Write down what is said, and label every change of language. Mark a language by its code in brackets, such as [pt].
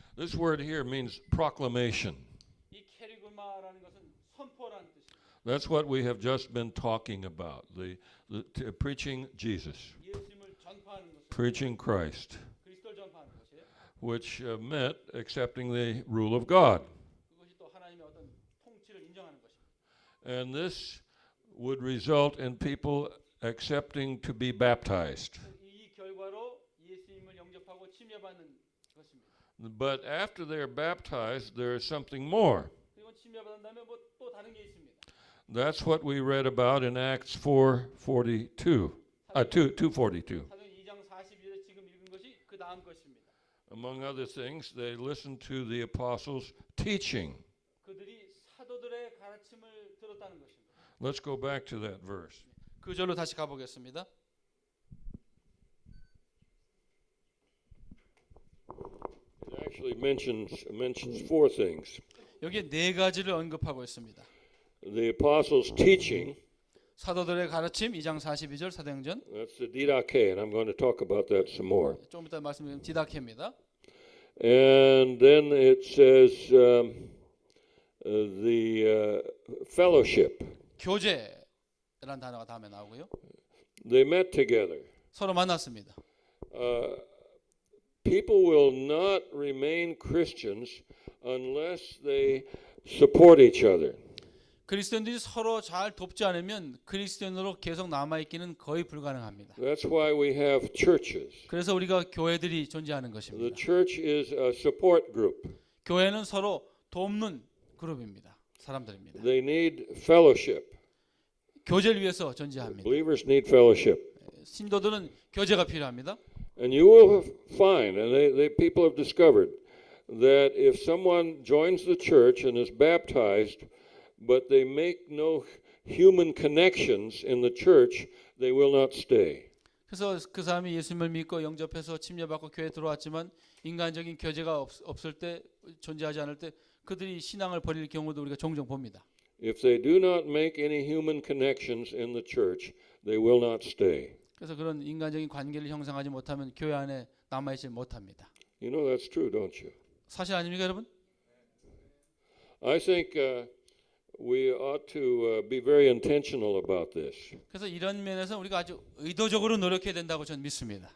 [en] This word here means proclamation. [ko] 이 계룡마라는 것은 선포라는 뜻입니다. [en] That's what we have just been talking about. Preaching Jesus, [ko] 예수님을 전파하는 것, [en] preaching Christ, [ko] 그리스도를 전파하는 것이에요. [en] which meant accepting the rule of God. [ko] 그것이 또 하나님의 어떤 통치를 인정하는 것입니다. [en] And this would result in people accepting to be baptized. [ko] 이 결과로 예수님을 영접하고 침례받는 것입니다. [en] But after they're baptized, there is something more. [ko] 그리고 침례받은 다음에 뭐 또 다른 게 있습니다. [en] That's what we read about in Acts 4:42. 2:42. [ko] 사도행 2장 42절에 지금 읽은 것이 그 다음 것입니다. [en] Among other things, they listened to the apostles' teaching. [ko] 그들이 사도들의 가르침을 들었다는 것입니다. [en] Let's go back to that verse. [ko] 그 절로 다시 가보겠습니다. [en] It actually mentions four things. [ko] 여기에 네 가지를 언급하고 있습니다. [en] The apostles' teaching, [ko] 사도들의 가르침 2장 42절 사도행전. [en] that's the didache, and I'm going to talk about that some more. [ko] 좀 이따 말씀드린 디다케입니다. [en] And then it says the fellowship. [ko] 교제라는 단어가 다음에 나오고요. [en] They met together. [ko] 서로 만났습니다. [en] People will not remain Christians unless they support each other. [ko] 그리스도인들이 서로 잘 돕지 않으면 그리스도인으로 계속 남아있기는 거의 불가능합니다. [en] That's why we have churches. [ko] 그래서 우리가 교회들이 존재하는 [en] The [ko] 것입니다. [en] church is a support group. [ko] 교회는 서로 돕는 그룹입니다. 사람들입니다. [en] They need fellowship. [ko] 교제를 위해서 존재합니다. [en] Believers need fellowship. [ko] 신도들은 교제가 필요합니다. [en] And you will find, and people have discovered, that if someone joins the church and is baptized, but they make no human connections in the church, they will not stay. [ko] 그래서 그 사람이 예수님을 믿고 영접해서 침례받고 교회에 들어왔지만 인간적인 교제가 없을 때 존재하지 않을 때 그들이 신앙을 버릴 경우도 우리가 종종 봅니다. [en] If they do not make any human connections in the church, they will not stay. [ko] 그래서 그런 인간적인 관계를 형성하지 못하면 교회 안에 남아있지 못합니다. [en] You know that's true, don't you? [ko] 사실 아닙니까, 여러분? [en] I think we ought to be very intentional about this. [ko] 그래서 이런 면에서 우리가 아주 의도적으로 노력해야 된다고 저는 믿습니다.